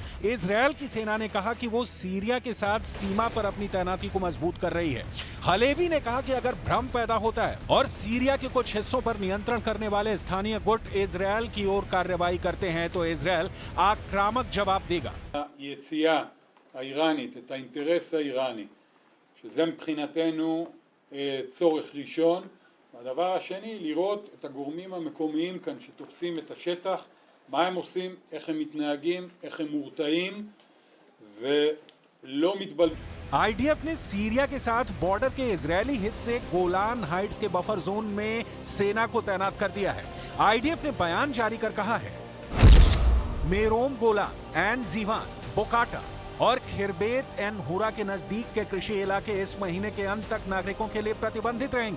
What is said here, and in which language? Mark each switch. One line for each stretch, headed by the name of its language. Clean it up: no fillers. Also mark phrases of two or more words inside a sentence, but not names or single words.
Hindi: इजरायल की सेना ने कहा कि वो सीरिया के साथ सीमा पर अपनी तैनाती को मजबूत कर रही है। हलेवी ने कहा कि अगर भ्रम पैदा होता है और सीरिया के कुछ हिस्सों पर नियंत्रण करने वाले स्थानीय गुट इजरायल की ओर कार्रवाई करते हैं तो इजरायल आक्रामक जवाब देगा।
Hebrew: היציאה האיראנית, את האינטרס האיראני, שזה מבחינתנו צורך ראשון. והדבר השני, לראות את הגורמים המקומיים כאן שתופסים את השטח, מה הם עושים, איך הם מתנהגים, איך הם מורתעים ולא מתבלבלים.
Hindi: आईडीएफ ने सीरिया के साथ बॉर्डर के इजरायली हिस्से गोलान हाइट्स के
English: buffer zone
Hindi: में सेना को तैनात कर दिया है। आईडीएफ ने बयान जारी कर कहा है, मेरोम गोलान एंड जीवान, बोकाटा और खिरबेत एन हुरा के नजदीक के कृषि इलाके इस महीने के अंत तक नागरिकों के लिए प्रतिबंधित रहेंगे।